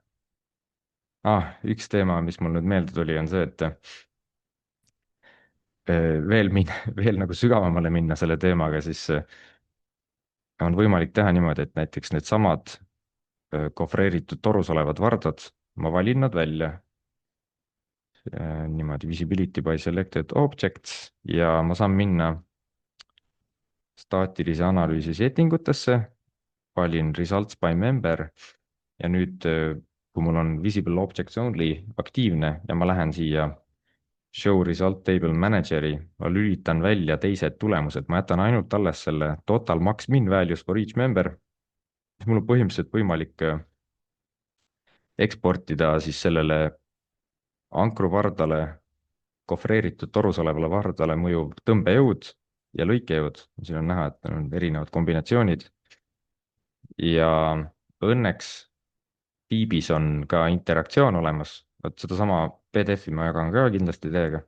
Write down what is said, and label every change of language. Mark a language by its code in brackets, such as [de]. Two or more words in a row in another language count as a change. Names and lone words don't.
[et] üks teema, mis mul nüüd meelde tuli, on see, et veel nagu sügavamale minna selle teemaga, siis on võimalik teha niimoodi, et näiteks needsamad kohvreeritud torus olevad vardad, ma valin nad välja niimoodi [en] visibility by selected objects [et] ja ma saan minna staatilise analüüsi settingutesse, valin [en] results by member [et] ja nüüd, kui mul on [en] visible objects only [et] aktiivne ja ma lähen siia [en] show result table manager'i, [et] ma lülitan välja teised tulemused, ma jätan ainult alles selle [en] total max min values for each member, [et] siis mul on põhimõtteliselt võimalik eksportida siis sellele ankruvardale, kohvreeritud torus olevale vardale mõjuv tõmbejõud ja lõikejõud. siin on näha, et on erinevad kombinatsioonid. ja õnneks Piibis on ka interaktsioon olemas, vot sedasama PDF-i ma jagan ka kindlasti teiega.